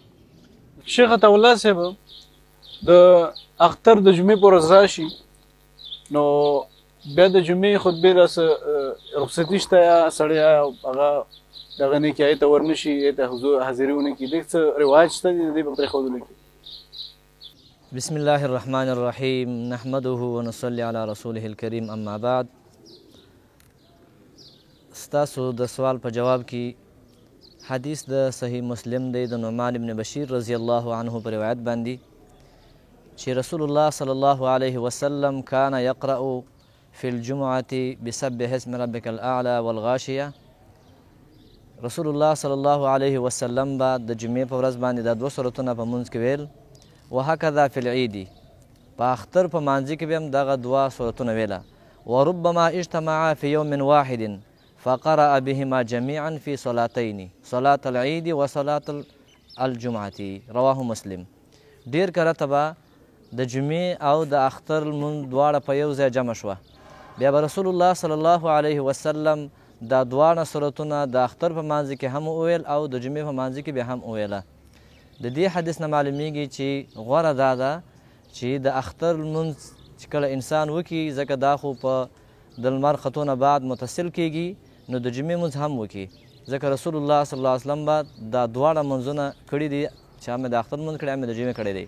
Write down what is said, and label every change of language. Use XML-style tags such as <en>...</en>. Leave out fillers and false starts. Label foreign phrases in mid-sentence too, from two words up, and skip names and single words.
<ps>شیخ عطاالله صاحب، د اختر د جمعې په ورځ راشي نو بیا د جمعې خطبې راسه رخصتي شته یا سړی هغه دغه نه کړي ته ورنشي ته حاضري ونه کړي، دې څه رواج شته د دې په پرېښودلو کې؟</ps> <ar>بسم الله الرحمن الرحیم نحمده ونصلي علی رسوله الکریم. اما بعد،</ar> <ps>ستاسو د سوال په جواب کې حدیث د صحیح مسلم دی د نعمان ابن بشیر</ps> <ar>رضی الله عنه</ar> <ps>په روایت باندې چې</ps> <ar>رسول الله صلی الله علیه وسلم کان یقرأ فی الجمعة بسبح اسم ربک الاعلى والغاشیه.</ar> <ps>رسول الله</ps> <ar>صلی الله علیه وسلم</ar> <ps>به د جمعې په ورځ باندې دا 2 سورتونه په مونځ کې ویل،</ps> <ar>وهکذا فی العید،</ar> <ps>په اختر په مانځي کې به هم دغه 2 سورتونه ویله.</ps> <ar>وربما اجتمعا فی یوم واحد فقرأ بهما جميعا في صلاتين، صلاة العيد وصلاة الجمعة. رواه مسلم.</ar> <ps>ډیر کرته به د جمعې او د اختر لمونځ دواړه په یو ځای جمع شوه، بیا به رسول الله</ps> <ar>صلی الله علیه وسلم</ar> <ps>دا دواړه سورتونه د اختر په مانځ کې هم وویل او د جمعې په مانځ کې بیا هم وویله. د دې حدیث نه معلومیږي چې غوره دا ده چې د اختر لمونځ چې کله انسان وکړي، ځکه دا خو په د لمر ختو نه بعد متصل کیږي، نو د جمعې لمونځ هم وکړي، ځکه رسول الله</ps> <ar>صلی الله علیه وسلم</ar> <ps>به دا دواړه لمونځونه کړي دي چې هم د اختر لمونځ کړی هم د جمعې کړی دی.</ps>